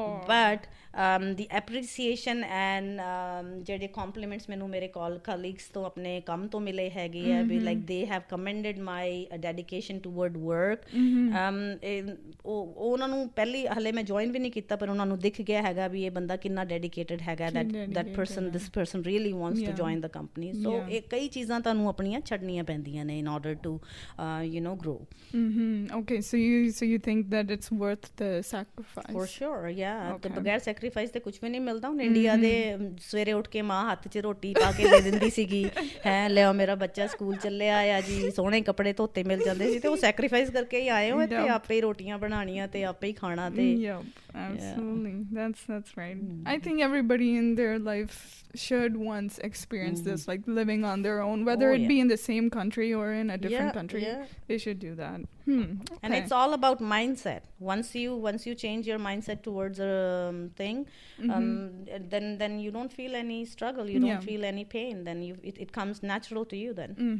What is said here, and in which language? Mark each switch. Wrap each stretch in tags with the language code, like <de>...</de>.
<pa>But ਦੀ appreciation and ਜਿਹੜੇ compliments ਮੈਨੂੰ ਮੇਰੇ ਕਲੀਗਸ ਤੋਂ ਆਪਣੇ ਕੰਮ ਤੋਂ ਮਿਲੇ ਹੈਗੇ ਆ ਵੀ</pa> <en>Like they have commended my dedication toward work.</en> <pa>ਉਹਨਾਂ ਨੂੰ ਪਹਿਲੀ ਹਲੇ ਮੈਂ ਜੁਆਇਨ ਵੀ ਨਹੀਂ ਕੀਤਾ, ਪਰ ਉਹਨਾਂ ਨੂੰ ਦਿਖ ਗਿਆ ਹੈਗਾ ਵੀ ਇਹ ਬੰਦਾ ਕਿੰਨਾ ਡੈਡੀਕੇਟਡ ਹੈਗਾ,</pa> <en>this person really wants to join the company.</en> <pa>So ਇਹ ਕਈ ਚੀਜ਼ਾਂ ਤੁਹਾਨੂੰ ਆਪਣੀਆਂ ਛੱਡਣੀਆਂ ਪੈਂਦੀਆਂ ਨੇ</pa> <en>in order to you know grow. Okay, so you think that it's worth the sacrifice? For sure, yeah.</en> <pa>ਤੇ ਬਗੈਰ ਸੈਕਰੀਫਾਈਸ ਤੇ ਕੁਝ ਵੀ ਨਹੀਂ ਮਿਲਦਾ। ਹੁਣ ਇੰਡੀਆ ਦੇ ਸਵੇਰੇ ਉੱਠ ਕੇ ਮਾਂ ਹੱਥ 'ਚ ਰੋਟੀ ਪਾ ਕੇ ਦੇ ਦਿੰਦੀ ਸੀਗੀ, ਹੈ ਲਿਓ ਮੇਰਾ ਬੱਚਾ ਸਕੂਲ ਚੱਲਿਆ ਆ ਜੀ, ਸੋਹਣੇ ਕੱਪੜੇ ਧੋਤੇ ਮਿਲ ਜਾਂਦੇ ਸੀ, ਤੇ ਉਹ ਸੈਕਰੀਫਾਈਸ ਕਰਕੇ ਹੀ ਆਏ ਹੋ ਇੱਥੇ, ਆਪੇ ਹੀ ਰੋਟੀਆਂ ਬਣਾਉਣੀਆਂ ਤੇ ਆਪੇ ਹੀ ਖਾਣਾ। ਤੇ</pa> <en>absolutely, that's right. I think everybody in their life should once experience this, like living on their own, whether it be in the same country or in a different country. They should do that. Okay. And it's all about mindset. Once you change your mindset towards a thing, then you don't feel any struggle, you don't feel any pain, then it comes natural to you then.</en>